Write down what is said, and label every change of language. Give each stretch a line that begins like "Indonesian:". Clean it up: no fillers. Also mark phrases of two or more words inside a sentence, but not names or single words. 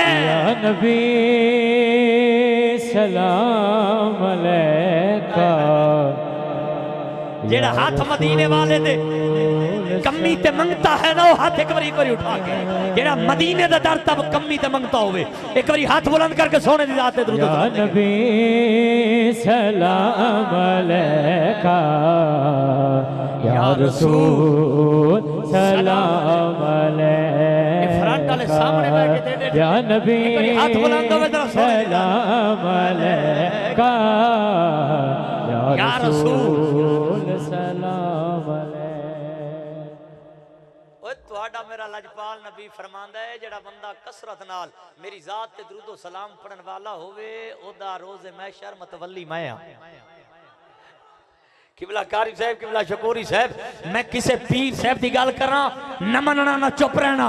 Arabic: يا نبي سلام عليك.
Punjabi: جیڑا ہاتھ مدینے والے دے کمی تے منگتا ہے نا وہ ہاتھ اک باری اٹھا کے جیڑا مدینے دا در تب کمی تے منگتا ہووے اک باری ہاتھ بلند کر کے سوہنے دی ذات تے درود
Arabic: يا نبي سلام عليك يا رسول سلام عليك.
Punjabi: فرنٹ والے سامنے بیٹھ کے دے دے
Arabic: يا نبي
Punjabi: ہاتھ بلند ہووے ذرا
Arabic: سلام عليك يا رسول سلام عليك.
Punjabi: میرا لجپال نبی فرماندا ہے جیڑا بندہ کثرت نال میری ذات تے درود سلام پڑھن والا ہووے اودا روز محشر متولی میں آں. قبلہ قاری صاحب قبلہ شکوری صاحب میں کسے پیر صاحب کی گل کرا نہ مننا نہ چپ رہنا.